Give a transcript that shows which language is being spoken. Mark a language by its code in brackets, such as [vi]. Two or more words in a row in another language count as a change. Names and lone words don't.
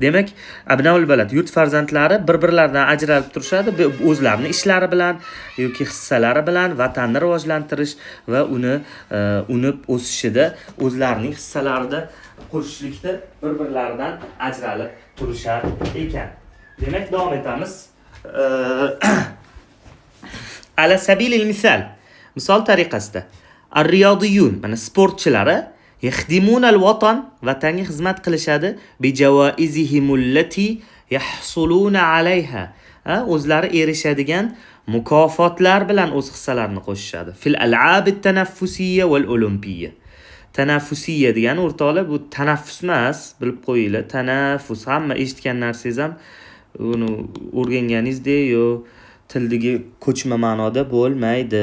[uz] Demak, [ar] أبناء البلد [uz] yurt farzandlari bir-birlaridan ajralib turishadi, o'zlarining ishlari bilan yoki hissalari bilan vatanni rivojlantirish va uni unib o'sishida o'zlarining hissalarida qo'shishlikda bir-birlaridan ajralib turishar ekan. Demak, davom etamiz. [ar] على سبيل المثال. [uz] Misol tariqasida ar-riyodiyun, mana sportchilari [ar] يخدمون الوطن [uz] vatanga xizmat qilishadi [ar] بجوائزهم التي يحصلون عليها. [uz] O'zlari erishadigan mukofotlar bilan o'z hissalarini qo'shishadi. [ar] في الألعاب التنافسية والأولمبية. [uz] Tanaffusiyya degani o'rtoqlar bu tanaffus emas, bilib qo'yinglar. Tanaffus hamma eshitgan narsangiz ham uni o'rganganingizdek yo tildagi ko'chma ma'noda bo'lmaydi.